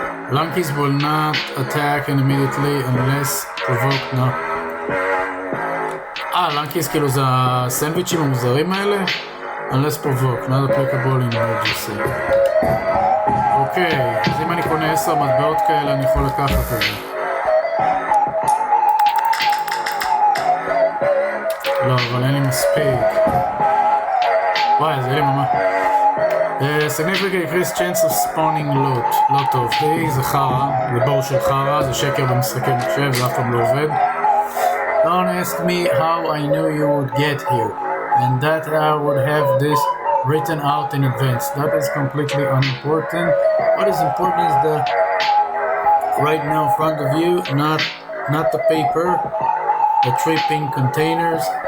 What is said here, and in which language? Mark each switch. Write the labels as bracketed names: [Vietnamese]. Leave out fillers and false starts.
[English] Lankies will not attack immediately unless provoked now. [Hebrew] Lankies כאילו זה הסנדוויצ'ים המוזרים האלה? [English] Unless provoked, not applicable in emergency. [Hebrew] אוקיי, אז אם אני קונה 10 מטבעות כאלה אני יכול לקחת את זה. לא, אבל אין לי מספיק. וואי, זה לי ממש. [English] Significant increased chance of spawning loot. [Hebrew] לא טוב. זה חרה, זה בור של חרה, זה שקר במשחקי מחשב, זה אף פעם לא עובד. [English] Don't ask me how I knew you would get here, and that I would have this written out in advance. That is completely unimportant. What is important is the right now in front of you, not the paper, the 3 pink containers.